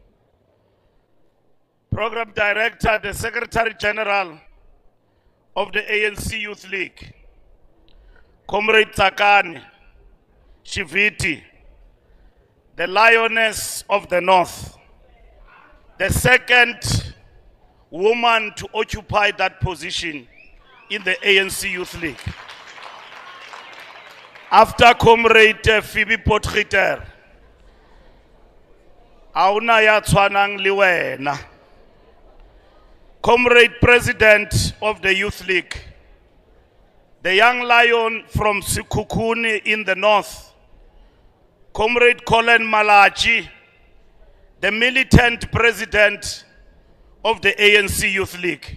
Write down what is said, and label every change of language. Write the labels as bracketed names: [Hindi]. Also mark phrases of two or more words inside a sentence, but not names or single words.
[English] Program Director, the Secretary General of the ANC Youth League, Comrade Zakane, Shiviti, the Lioness of the North, the second woman to occupy that position in the ANC Youth League. After Comrade Phoebe Potgieter, [Tswana] auna ya tshwanang le wena. [English] Comrade President of the Youth League, the young lion from Sekhukhune in the north, Comrade Collen Malatji, the militant president of the ANC Youth League.